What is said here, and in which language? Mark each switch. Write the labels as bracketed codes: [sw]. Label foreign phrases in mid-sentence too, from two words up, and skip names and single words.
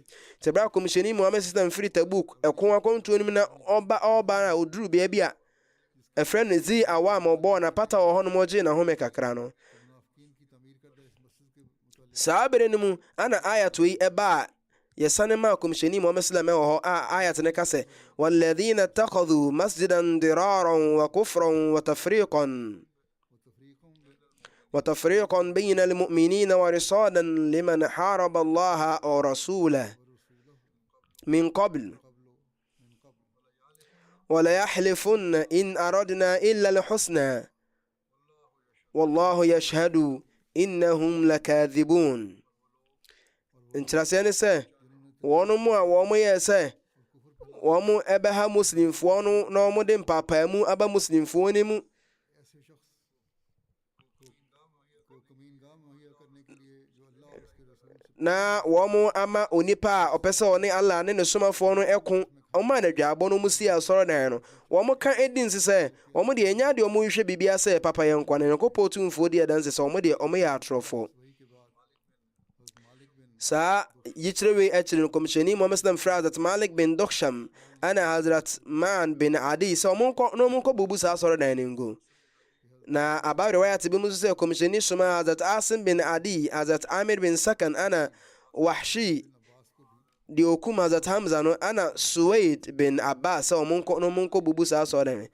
[ak] Nti ɛberɛ a Kɔmhyɛni Muhammad sallam firi Tabuk ɛko akɔntuo no mu na ɔba a ɔduru baabi a ɛfrɛ no Zi Awam ɔbɔɔ na pata wɔ hɔ no mɔgye na home kakra no. Saa bere no mu ana ayat yi ɛba a yɛsane ma Kɔmhyɛni Muhammad sallam ɛwɔ hɔ a ayat ne ka sɛ [ar] والذين اتخذوا مسجدا ضرارا وكفرا وتفريقا بين المؤمنين وإرصادا لمن حارب الله ورسوله من قبل ولا يحلفن إن أردنا إلا الحسنى والله يشهد إنهم لكاذبون. [ak] Nkyerɛseɛ sɛ wɔn mu a wɔn yɛ sɛ wɔn ɛbɛha Muslimfoɔ no na wɔn de mpapaamu aba Muslimfoɔ no mu na wɔn ama onipa a ɔpɛ sɛ ɔne Allah ne ne somafoɔ no ɛko ɔma na dwaabɔ no mu si asɔredan no wɔn ka edi nsi sɛ wɔn deɛ nya deɛ wɔn hwehwɛ bibia sɛ papa yɛn nkwa ne nkɔpɔ tumfoɔ deɛ dan sɛ wɔn deɛ wɔn yɛ atorɔfoɔ. Saa yikyerɛ wei akyire no Kɔmhyɛni Muhammad sallam frɛ Hazrat Malik bin Doksham ana Hazrat Man bin Adi sɛ wɔn nkɔ bubu saa asɔredan no ngu. Na aba riwayat bi mu sɛ Kɔmhyɛni soma Hazrat Asim bin Adi, Hazrat Amir bin Sakan ana Wahshi di okum Hazrat Hamza no ana Suwaid bin Abbas sɛ ɔmo nkɔ bubu saa asɔredan.